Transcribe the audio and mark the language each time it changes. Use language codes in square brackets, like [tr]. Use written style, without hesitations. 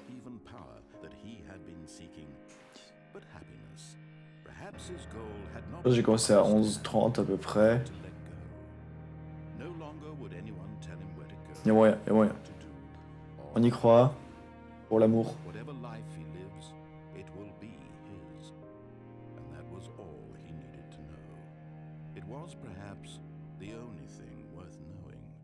[en] Even power that he had been seeking, but happiness. Perhaps his goal had not. [fr] J'ai commencé à 11h30 à peu près. [en] No longer would anyone tell him where to go. [fr] Y'a moyen, y'a moyen. On y croit. Pour l'amour. [en] Whatever life he lives, it will be his. And that was all he needed to know. It was perhaps the only thing worth knowing.